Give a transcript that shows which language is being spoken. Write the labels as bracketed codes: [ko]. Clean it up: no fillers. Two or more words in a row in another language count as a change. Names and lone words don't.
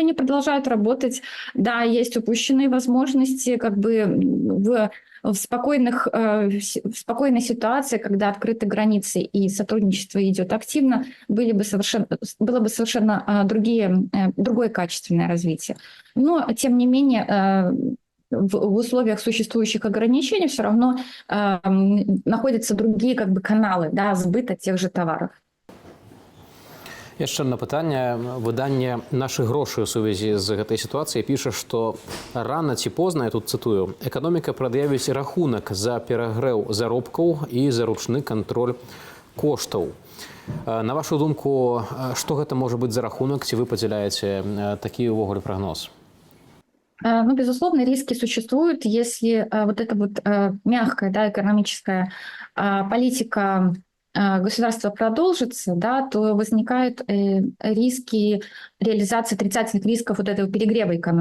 [ru] Они продолжают работать, да, есть упущенные возможности, в спокойной ситуации, когда открыты границы и сотрудничество идет активно, было бы совершенно другое качественное развитие. Но, тем не менее, в условиях существующих ограничений все равно находятся другие каналы, да, сбыта тех же товаров. [be] Яшчэ одно пытанне. Выданне «Наши грошы» ў сувязі з гэтай сітуацыяй піша, што рана ці позна, я тут цытую, эканоміка прад'явіць рахунак за перагрэў заробкаў і за ручны кантроль коштаў. На вашу думку, што гэта можа быць за рахунак? Ці вы падзяляеце такі ўвогуле прагноз? [ru] Безусловно, риски существуют, если вот эта вот мягкая, да, экономическая политика государства продолжится, да, то возникают риски реализации отрицательных рисков вот этого перегрева экономики.